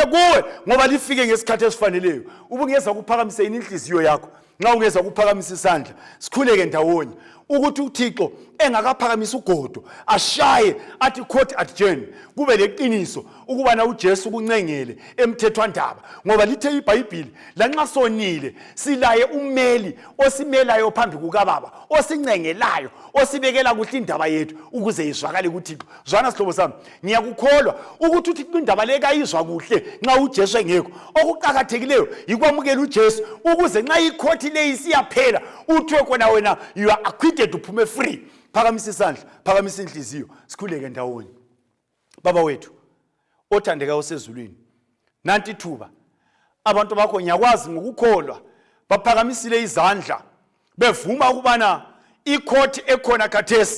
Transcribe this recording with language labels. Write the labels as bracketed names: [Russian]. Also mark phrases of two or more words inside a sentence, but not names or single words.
[North Ndebele] kuwe ngoba lifike ngesikhathi esifaneleyo ubungeza ukuphakamise inhliziyo yakho nxa ungeza ukuphakamisa isandla sikhuleke ndawonye ukuthi uThixo engakaphakamisa ugodo ashaye athi [English] court adjourn [North Ndebele] kube leqiniso ukuba na uJesu kuncengele emthethwandaba ngoba lithe iBhayibheli lanxa sonile silaye umeli osimelayo phambi kukaBaba osincengelayo osibekela kuhle indaba yethu ukuze izwakale kuThixo. Zwana sihlobo sami ngiyakukholwa ukuthi uThixo indaba le kayizwa kuhle nxa uJesu engekho okuqhakathekileyo yikwamukela uJesu ukuze nxa ikhothi le isiyaphela uthiwe khona wena [English] you are acquitted [North Ndebele] uphume free. Phakamisa isandla phakamisa inhliziyo sikhuleke ndawonye. Baba wethu othandeka osezulwini nanti thuba abantu bakho ngiyakwazi ngokukholwa baphakamisile izandla bevuma ukubana ikhothi ekhona khathesi